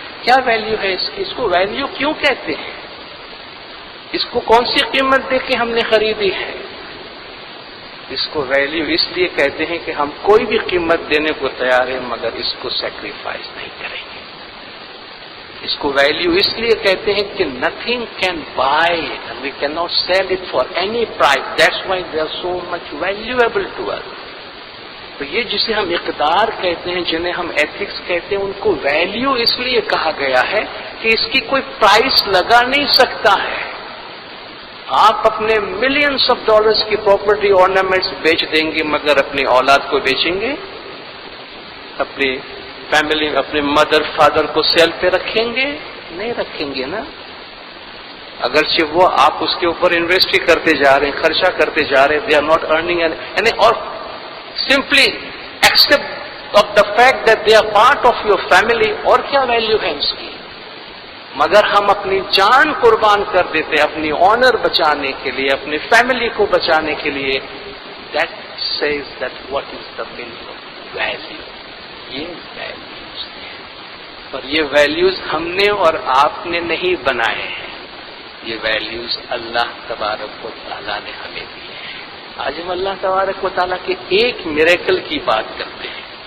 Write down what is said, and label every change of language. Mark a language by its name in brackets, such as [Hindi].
[Urdu] کیا ویلیو ہے اس کی؟ اس کو ویلیو کیوں کہتے ہیں؟ اس کو کون سی قیمت دے کے ہم نے خریدی ہے؟ اس کو ویلیو اس لیے کہتے ہیں کہ ہم کوئی بھی قیمت دینے کو تیار ہیں مگر اس کو سیکریفائز نہیں کریں گے. اس کو ویلیو اس لیے کہتے ہیں کہ [English] Nothing can buy it and we can not sell it for any price. That's why they are so much valuable to us. [Urdu] تو یہ جسے ہم اقدار کہتے ہیں، جنہیں ہم ایتھکس کہتے ہیں، ان کو ویلیو اس لیے کہا گیا ہے کہ اس کی کوئی پرائس لگا نہیں سکتا ہے. آپ اپنے ملینز آف ڈالرز کی پراپرٹی آرنامنٹس بیچ دیں گے مگر اپنی اولاد کو بیچیں گے؟ اپنی فیملی، اپنے مدر فادر کو سیل پہ رکھیں گے؟ نہیں رکھیں گے نا. اگرچہ وہ آپ اس کے اوپر انویسٹ کرتے جا رہے ہیں، خرچہ کرتے جا رہے ہیں، [English] they are not earning any [Urdu] اور [English] simply accept of the fact that they are part of your family. [Urdu] اور کیا ویلیو ہے اس کی؟ مگر ہم اپنی جان قربان کر دیتے ہیں اپنی آنر بچانے کے لیے، اپنی فیملی کو بچانے کے لیے. [English] That says that what is the meaning of value. [Urdu] یہ ویلیوز ہیں اور یہ ویلیوز ہم نے اور آپ نے نہیں بنائے ہیں. یہ ویلیوز اللہ تبارک و تعالیٰ نے ہمیں دی ہیں. آج ہم اللہ تبارک و تعالیٰ کے ایک میریکل کی بات کرتے ہیں.